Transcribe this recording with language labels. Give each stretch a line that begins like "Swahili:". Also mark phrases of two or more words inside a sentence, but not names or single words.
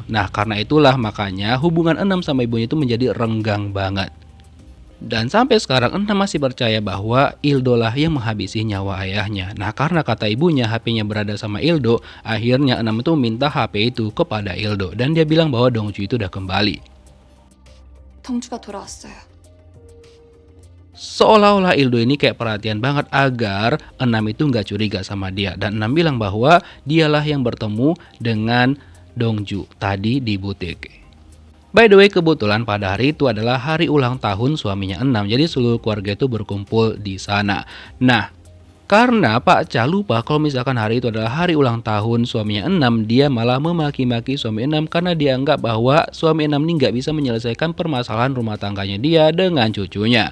Indonesian: Nah, karena itulah makanya hubungan Enam sama ibunya itu menjadi renggang banget. Dan sampai sekarang Enam masih percaya bahwa Ildo lah yang menghabisi nyawa ayahnya. Nah, karena kata ibunya HP-nya berada sama Ildo, akhirnya Enam itu minta HP itu kepada Ildo. Dan dia bilang bahwa Dongju itu udah kembali.
Korean: 덩주가 돌아왔어요.
Indonesian: Seolah-olah Ildo ini kayak perhatian banget agar Enam itu nggak curiga sama dia. Dan Enam bilang bahwa dialah yang bertemu dengan Dongju tadi di butik.
English: By the way,
Indonesian: kebetulan pada hari itu adalah hari ulang tahun suaminya Enam, jadi seluruh keluarga itu berkumpul di sana. Nah, karena Pak Cha lupa kalau misalkan hari itu adalah hari ulang tahun suaminya Enam, dia malah memaki-maki suami Enam karena dia anggap bahwa suami Enam ini nggak bisa menyelesaikan permasalahan rumah tangganya dia dengan cucunya.